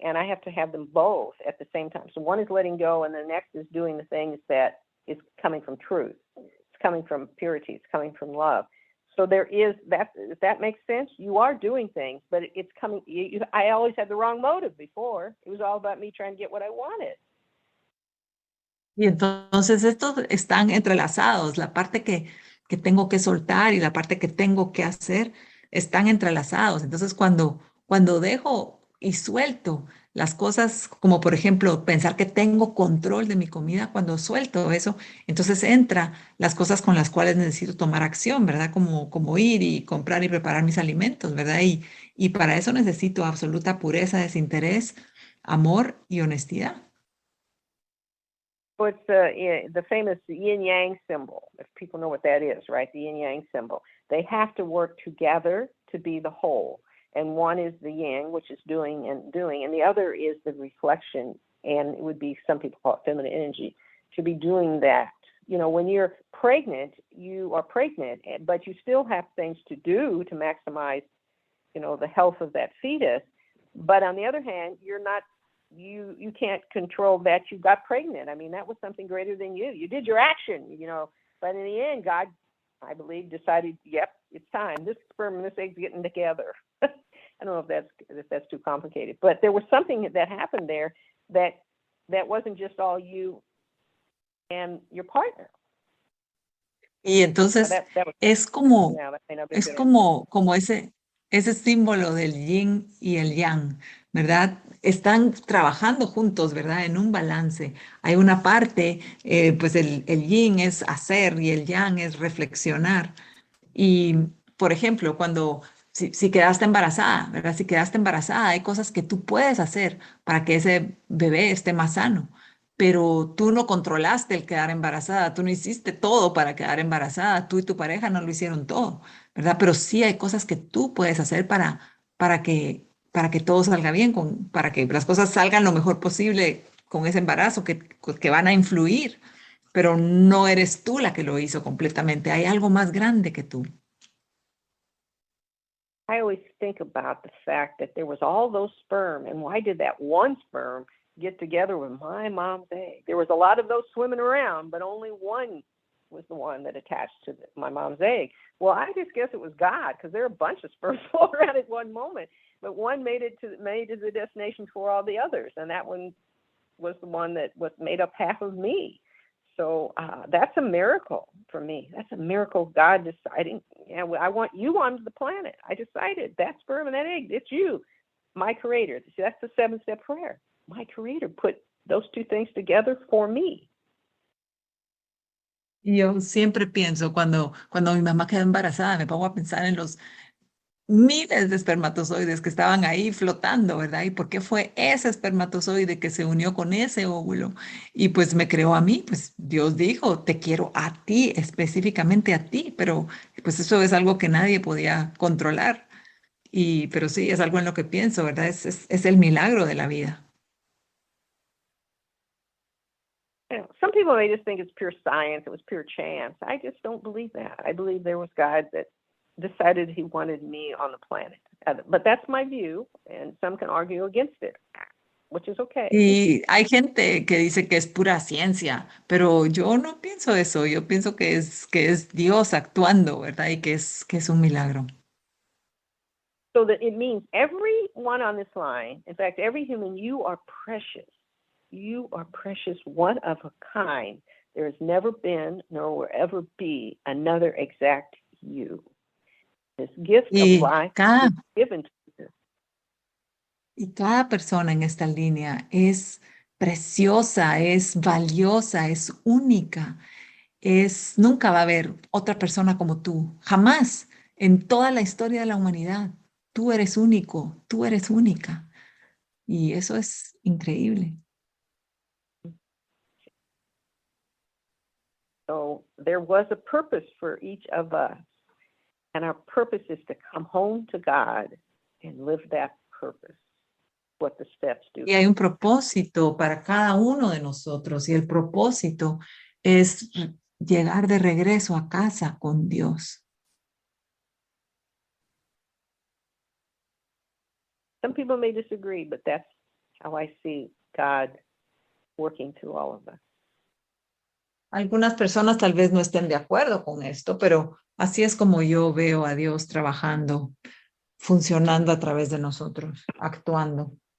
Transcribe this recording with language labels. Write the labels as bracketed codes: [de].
[en] And I have to have them both at the same time. So one is letting go, and the next is doing the things that is coming from truth. It's coming from purity. It's coming from love. So there is that, if that makes sense, you are doing things, but it's coming. I always had the wrong motive before. It was all about me trying to get what I wanted. [es] Y entonces estos están entrelazados, la parte que tengo que soltar y la parte que tengo que hacer están entrelazados. Entonces cuando dejo y suelto las cosas, como por ejemplo pensar que tengo control de mi comida, cuando suelto eso, entonces entra las cosas con las cuales necesito tomar acción, ¿verdad? Como ir y comprar y preparar mis alimentos, ¿verdad? Y para eso necesito absoluta pureza, desinterés, amor y honestidad. [en] Well, it's the famous yin-yang symbol, if people know what that is, right? The yin-yang symbol. They have to work together to be the whole. And one is the yin, which is doing, and the other is the reflection, and it would be, some people call it feminine energy, to be doing that. You know, when you're pregnant, you are pregnant, but you still have things to do to maximize, you know, the health of that fetus. But on the other hand, you're not, you can't control that you got pregnant. I mean, that was something greater than you. You did your action, you know, but in the end, God, I believe, decided, yep, it's time. This sperm and this egg's getting together. I don't know if that's too complicated, but there was something that happened there that wasn't just all you and your partner. [es] Y entonces [en] That was, [es] es como, [en] yeah, that may not be [es] es [en] good. [es] como ese símbolo del yin y el yang, ¿verdad? Están trabajando juntos, ¿verdad? En un balance. Hay una parte, pues el yin es hacer y el yang es reflexionar. Y, por ejemplo, si quedaste embarazada, ¿verdad? Si quedaste embarazada, hay cosas que tú puedes hacer para que ese bebé esté más sano, pero tú no controlaste el quedar embarazada, tú no hiciste todo para quedar embarazada, tú y tu pareja no lo hicieron todo, ¿verdad? Pero sí hay cosas que tú puedes hacer para que todo salga bien, para que las cosas salgan lo mejor posible con ese embarazo, que van a influir, pero no eres tú la que lo hizo completamente, hay algo más grande que tú. [en] I always think about the fact that there was all those sperm, and why did that one sperm get together with my mom's egg? There was a lot of those swimming around, but only one was the one that attached to my mom's egg. Well, I just guess it was God, because there are a bunch of sperms floating around at one moment, but one made it to the destination for all the others, and that one was the one that was made up half of me. So that's a miracle for me. That's a miracle, God deciding, yeah, I want you on the planet. I decided that sperm and that egg, it's you, my creator. See, that's the 7-step prayer. My creator put those two things together for me. [es] Yo siempre pienso, cuando mi mamá quedó embarazada, me pongo a pensar en los miles de espermatozoides que estaban ahí flotando, ¿verdad? ¿Y por qué fue ese espermatozoide que se unió con ese óvulo? Y pues me creó a mí, pues Dios dijo, te quiero a ti, específicamente a ti, pero pues eso es algo que nadie podía controlar. Pero sí, es algo en lo que pienso, ¿verdad? Es el milagro de la vida. [en] You know, some people may just think it's pure science, it was pure chance. I just don't believe that. I believe there was God that decided he wanted me on the planet. But that's my view, and some can argue against it, which is okay. [es] Y hay gente que dice que es pura ciencia, pero yo no pienso eso. Yo pienso que es Dios actuando, ¿verdad? Y que es un milagro. [en] So that it means everyone on this line, in fact, every human, you are precious. You are precious, one of a kind. There has never been, nor will ever be, another exact you. This gift of life is given to you. [es] Y cada persona en esta línea es preciosa, es valiosa, es única. Nunca va a haber otra persona como tú, jamás en toda la historia de la humanidad. Tú eres único, tú eres única. Y eso es increíble. [en] So there was a purpose for each of us. And our purpose is to come home to God and live that purpose. What the steps do. [es] Y hay un propósito para cada uno de nosotros, y el propósito es llegar de regreso a casa con Dios. [en] Some people may disagree, but that's how I see God working through all of us. [es] Algunas personas tal vez no estén de acuerdo con esto, pero así es como yo veo a Dios trabajando, funcionando a través de nosotros, actuando.